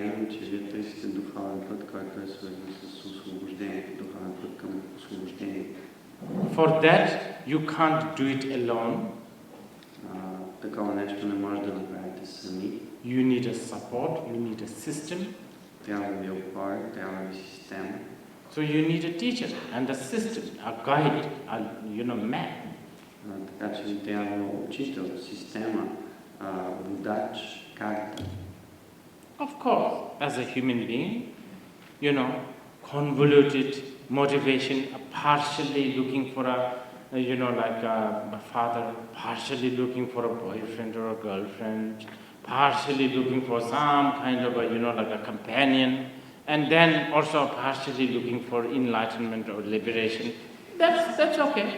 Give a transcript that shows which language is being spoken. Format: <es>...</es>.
<bg>вярвам, че вие търсите духовен път, който е свързан с освобождението, духовен път към освобождение.</bg> <en>For that, you can't do it alone.</en> <bg>Такова нещо не може да направите сами.</bg> <en>You need a support, you need a system.</en> <bg>Трябва ви опора, трябва ви система.</bg> <en>So you need a teacher and a system, a guide, a map.</en> <bg>Така че ви трябва учител, система, водач, карта.</bg> <en>Of course, as a human being, convoluted motivation, partially looking for like a father, partially looking for a boyfriend or a girlfriend, partially looking for some kind of like a companion, and then also partially looking for enlightenment or liberation. That's okay.</en>